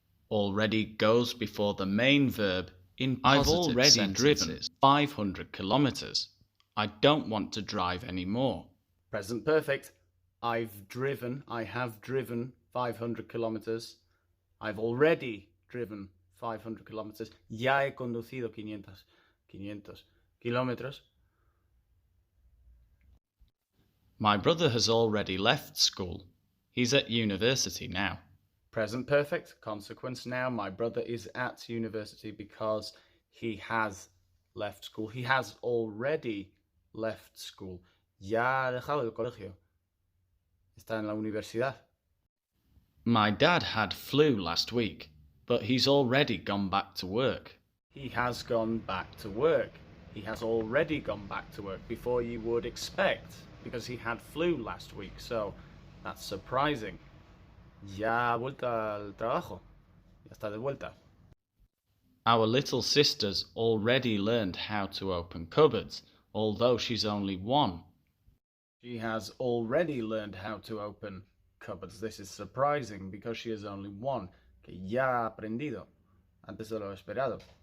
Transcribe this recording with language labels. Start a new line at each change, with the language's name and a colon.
English: Already goes before the main verb in positive sentences. I've already driven 500 kilometers. I don't want to drive anymore. Present perfect. I have driven 500 kilometers. I've already driven 500 kilometers.
Spanish: Ya he conducido 500 kilómetros.
English: My brother has already left school. He's at university now. Present perfect, consequence now. My brother is at university because he has left school. He has already left school.
Spanish: Ya ha dejado el colegio. Está en la universidad.
English: My dad had flu last week, but he's already gone back to work. He has gone back to work. He has already gone back to work before you would expect, because he had flu last week, so that's surprising.
Spanish: Ya ha vuelto al trabajo. Ya está de vuelta.
English: Our little sister's already learned how to open cupboards, although she's only 1. She has already learned how to open cupboards. This is surprising because she is only 1.
Spanish: Que ya ha aprendido antes de lo esperado.